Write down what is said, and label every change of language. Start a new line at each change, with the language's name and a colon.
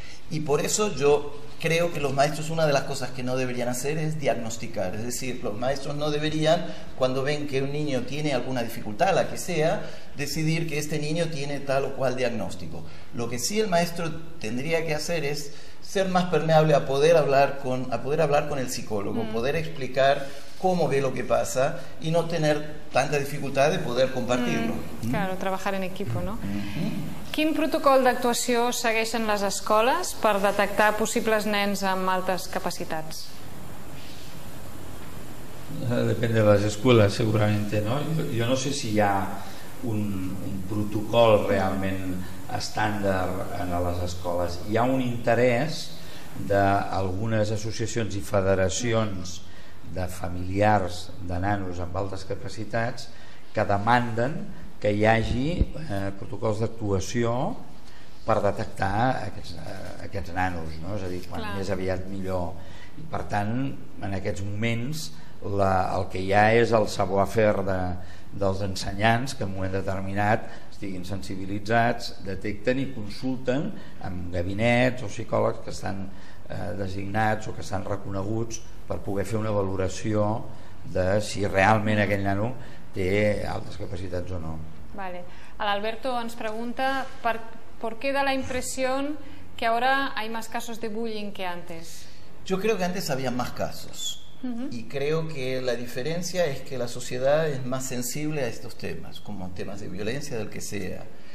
Spanish: Y por eso yo creo que los maestros, una de las cosas que no deberían hacer es diagnosticar. Es decir, los maestros no deberían, cuando ven que un niño tiene alguna dificultad, la que sea, decidir que este niño tiene tal o cual diagnóstico. Lo que sí el maestro tendría que hacer es ser más permeable a poder hablar con el psicólogo, poder explicar cómo ve lo que pasa y no tener tanta dificultad de poder compartirlo. Claro, trabajar en equipo, ¿no?
Catalan: Quin protocol d'actuació segueixen les escoles per detectar possibles nens amb altes capacitats?
Spanish: Depende de las escuelas, seguramente, ¿no? Yo no sé si
Catalan: hi ha un protocol realment estàndard en les escoles. Hi ha un interès d'algunes associacions i federacions de familiars de nanos amb altes capacitats que demanden que hi hagi protocols d'actuació per detectar aquests nanos, no? És a dir, quan més aviat millor. I per tant, en aquests moments el que hi ha és el savoir-faire dels ensenyants que en un moment determinat estiguin sensibilitzats, detecten i consulten amb gabinets o psicòlegs que estan designats o que estan reconeguts per poder fer una valoració de si realment aquell nano té altas capacitats o no.
Spanish: Vale.
Catalan: Alberto ens pregunta
Spanish: ¿por qué da la impresión que ahora hay más casos de bullying que antes? Yo creo que antes había más casos. Y creo que la diferencia es que la sociedad es más sensible a estos temas, como temas de violencia, del que sea.